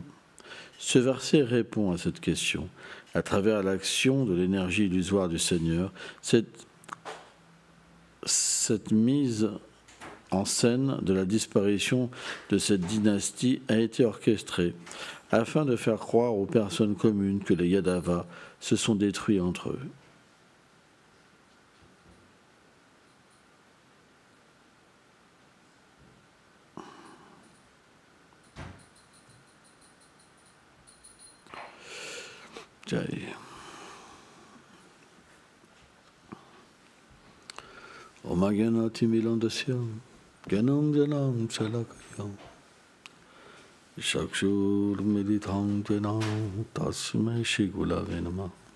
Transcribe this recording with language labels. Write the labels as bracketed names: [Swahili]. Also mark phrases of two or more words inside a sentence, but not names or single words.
[French] Ce verset répond à cette question. À travers l'action de l'énergie illusoire du Seigneur, cette mise en scène de la disparition de cette dynastie a été orchestrée afin de faire croire aux personnes communes que les Yadavas se sont détruits entre eux. Jai. [Sanskrit] ॐ अज्ञान तिमिरान्धस्य ज्ञानम् अञ्जन शलाकया चक्षुर् उन्मीलितं येन तस्मै श्री गुरवे नमः.